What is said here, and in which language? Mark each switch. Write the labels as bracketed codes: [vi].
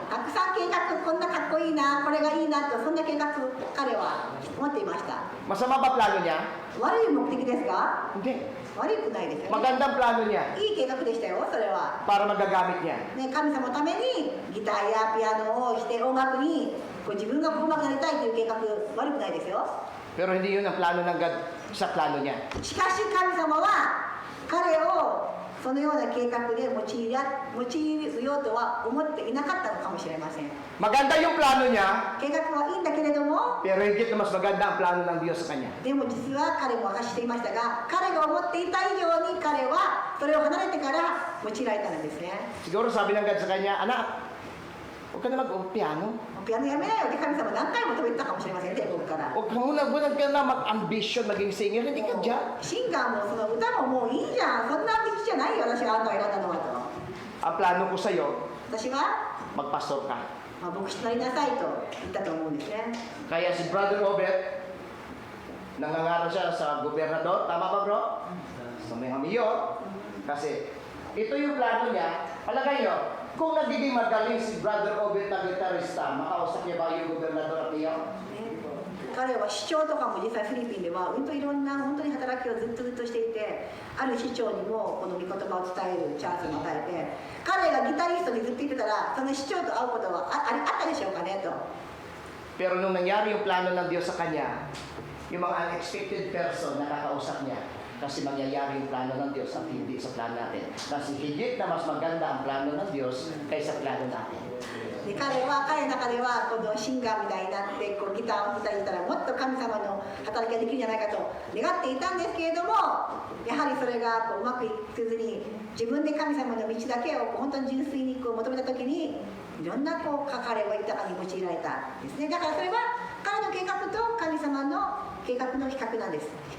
[ja] たくさん計画、こんなかっこいいな、これがいいなと、そんな計画彼は持っていました。 [tl] Masama ba plano niya? [ja] 悪い目的ですか？ [tl] Hindi. [ja] 悪くないですよね。 [tl] Magandang plano niya [ja] いい計画でしたよ、それは。 [tl] para magagamit niya. [ja] ね、神様のためにギターやピアノをして音楽にこう自分が上手くなりたいという計画、悪くないですよ。 [tl] Pero hindi yun ang plano ng God sa plano niya. [ja] しかし神様は彼をそのような計画で用いようとは思っていなかったのかもしれません。 [tl] Maganda yung plano niya, [ja] 計画はいいんだけれども、 [tl] pero higit na mas maganda ang plano ng Diyos sa kanya. [ja] でも実は彼も明かしていましたが、彼が思っていた以上に彼はそれを離れてから用いられたんですね。 [tl] Siguro sabi ng God sa kanya, anak, huwag ka na mag-piano. [ja] ピアノやめなよって神様何回も止めてたかもしれませんね、僕から。 [tl] Huwag ka na mag-ambition, maging singer. Hindi ka dyan. [ja] シンガーもその歌ももういいじゃん、そんな道じゃないよ、私はあんたを選んだのはと。 [tl] Ang plano ko sa'yo, [ja] 私は、 [tl] magpastor ka. [ja] 牧師になりなさいと言ったと思うんですね。 [tl] Kaya si Brother Robert, nangangaral siya sa gobernador. Tama ba, bro? Sa may hamiyo. Kasi ito yung plano niya. Palagay nyo, kung nagiging magaling si Brother Robert na gitarista, makausap niya ba yung gobernador at iyo? [ja] 彼は市長とかも実際フィリピンでは本当いろんな本当に働きをずっとしていて、ある市長にもこの御言葉を伝えるチャンスを与えて、彼がギタリストにずっと言ってたらその市長と会うことはあったでしょうかねと。 [tl] Pero nung nangyari yung plano ng Diyos sa kanya, yung mga [en] unexpected person [tl] na kakausap niya, Kasi mangyayari yung plano ng Diyos at hindi sa plano natin. Kasi higit na mas maganda ang plano ng Diyos kaysa plano natin. [ja] で彼の中ではこのシンガーみたいになってこうギターを弾いたらもっと神様の働きができるんじゃないかと願っていたんですけれども、やはりそれがこううまくいかずに自分で神様の道だけを本当に純粋にこう求めた時にいろんなこう彼は豊かに用いられたんですね。だからそれは彼の計画と神様の計画の比較なんです。